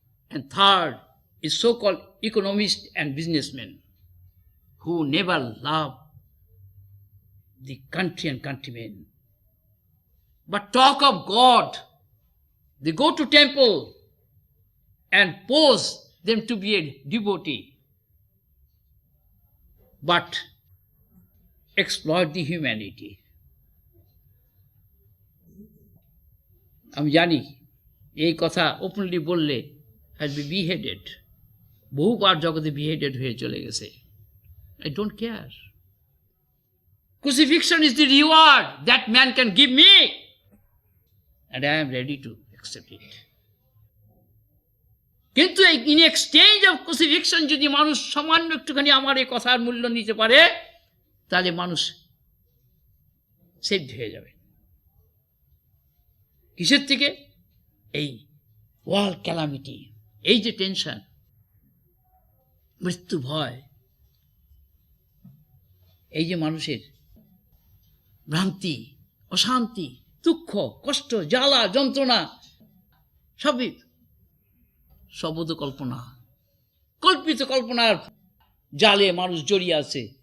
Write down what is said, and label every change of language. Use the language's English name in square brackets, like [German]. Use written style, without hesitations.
[English] And third is so-called economists and businessmen who never love the country and countrymen, but talk of God. They go to temple and pose them to be a devotee, but exploit the humanity. [Bangla] আমি জানি এই কথা openly বললে [English] I'll be beheaded. [Bangla] বহুবার জগতে beheaded হয়ে চলে গেছে. [English] I don't care. Crucifixion is the reward that man can give me, and I am ready to accept it. [Bangla] কিন্তু [English] in exchange of crucifixion [Bangla] যদি মানুষ সামান্য একটুখানি আমার এই কথার মূল্য নিতে পারে, তাহলে মানুষ সেভ হয়ে যাবে। কিসের থেকে? এই ওয়ার্ল্ড ক্যালামিটি, এই যে টেনশন, মৃত্যু ভয়, এই যে মানুষের ভ্রান্তি, অশান্তি, দুঃখ, কষ্ট, জ্বালা, যন্ত্রণা, সবই সবদ কল্পনা, কল্পিত কল্পনার জালে মানুষ জড়িয়ে আছে।